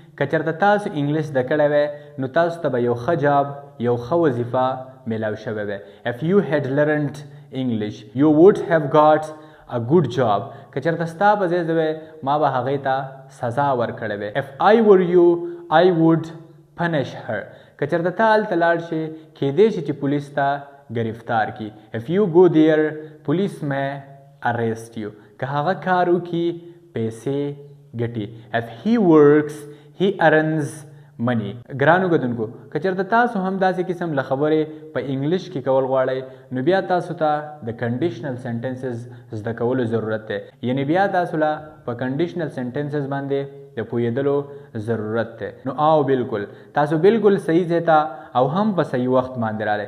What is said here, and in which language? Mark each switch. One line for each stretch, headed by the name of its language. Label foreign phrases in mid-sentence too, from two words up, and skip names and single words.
Pashto: که چېرته تاسو انګلیش زده کړی وی نو تاسو ته به یو ښه جاب یو ښه وظیفه میلاو شوی وی.
English: If you had learned English you would have got a good job.
Pashto: که چېرته ستا په ځای زه وی ما به هغې ته سزا ورکړی وی.
English: If I were you I would punish her.
Pashto: که چېرته ته هلته لاړ شې کیدی شي چې پولیس ته ګرفتار کی.
English: If you go there police may arrest you.
Pashto: که هغه کار وکړي پیسې ګټي.
English: If he works he earns money.
Pashto: ګرانو ګدونکو که چېرته تاسو هم داسې قسم له خبرې په انګلیش کې کول غواړئ نو بیا تاسو ته د
English: conditional sentences
Pashto: زده کولو ضرورت دی. یعنی بیا تاسو له په
English: conditional sentences
Pashto: باندې د پوهېدلو ضرورت دی. نو او بالکل تاسو بالکل صحیح ځای ته او هم په صحیح وخت باندې راغلی.